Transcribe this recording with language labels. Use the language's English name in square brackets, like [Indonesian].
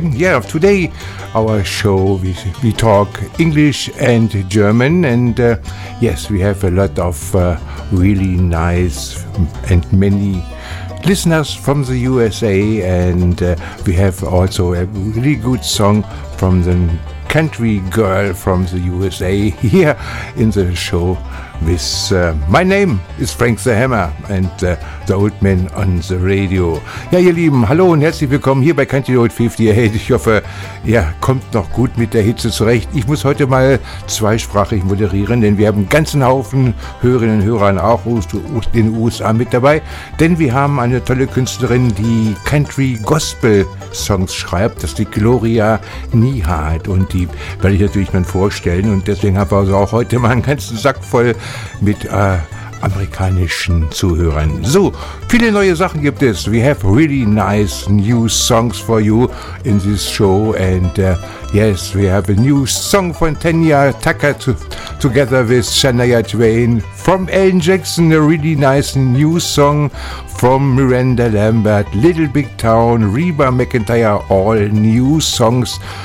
[English] Yeah, today our show, we talk English and German, and yes, we have a lot of really nice and many listeners from the USA, and we have also a really good song from the country girl from the USA here in the show. My name is Frank the Hammer and the old man on the radio. [German] Ja, ihr Lieben, hallo und herzlich willkommen hier bei Country Road 58. Ich hoffe, ihr kommt noch gut mit der Hitze zurecht. Ich muss heute mal zweisprachig moderieren, denn wir haben einen ganzen Haufen Hörerinnen und Hörer auch aus den USA mit dabei. Denn wir haben eine tolle Künstlerin, die Country-Gospel-Songs schreibt. Das ist die Gloria Niehart. Und die werde ich natürlich mal vorstellen. Und deswegen habe ich also auch heute mal einen ganzen Sack voll mit amerikanischen Zuhörern. So, viele neue Sachen gibt es. [English] We have really nice new songs for you in this show. And yes, we have a new song from Tanya Tucker together with Shania Twain. From Alan Jackson, a really nice new song. From Miranda Lambert, Little Big Town, Reba McEntire, all new songs.